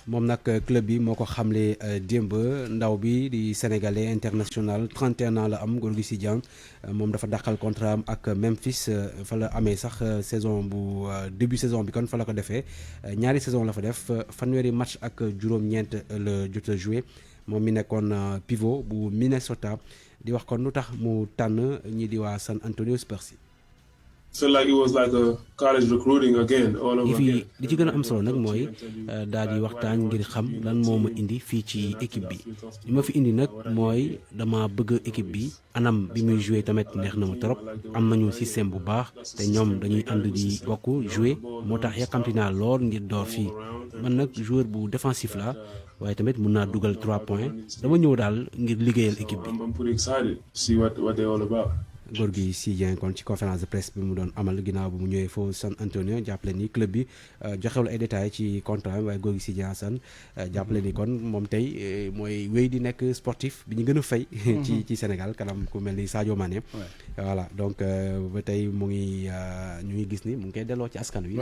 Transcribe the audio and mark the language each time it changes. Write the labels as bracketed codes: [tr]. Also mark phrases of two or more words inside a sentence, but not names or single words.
[wo] moom nag club bi moo ko xamle démb ndaw bi di [fr] sénégalais international [wo] 31 ans la am Gorgui Sy Dieng moom dafa dàqal contrat am ak Memphis fa la amee sax saison bu début saison bi kon fa la ko defee ñaari saison la fa def fanweeri match ak juróom-ñeent la jot a joué moom mi nekkoon pivot bu Minnesota di wax kon lu tax mu tànn ñi di waa San Antonio Spurs yi. [en] So like it was like a college recruiting again all over again. [wo] li ci gën a am solo nag mooy daal di waxtaan ngir xam lan moo ma indi fii ci équipe bi li ma fi indi nag mooy dama bëgg équipe bi anam bi muy joué tamit neex na ma trop am nañu système bu baax te ñoom dañuy ànd di bokk joué moo tax yàkkamti naa lool ngir door fii man nag joueur bu défensif la waaye tamit mun naa dugal 3 points dama ñëw daal ngir liggéeyal équipe bi. [en] I'm pretty excited to see what they're all about. [wo] Gorgui Sy Dieng kon ci [fr] conférence de presse [wo] bi mu doon amal ginnaaw bu mu ñëwee foofu San Antonio jàppale ni club bi joxewul ay détails ci contrat waaye Gorgui Sy Dieng Assane jàppale ni kon moom tey mooy wéy di nekk sportif bi ñu gën a fay ci Sénégal kanam ku mel ni Sadio Mané. [fr] voilà donc [wo] ba tey mu ngi ñu ngi gis ni mu ngi koy delloo ci askan wi.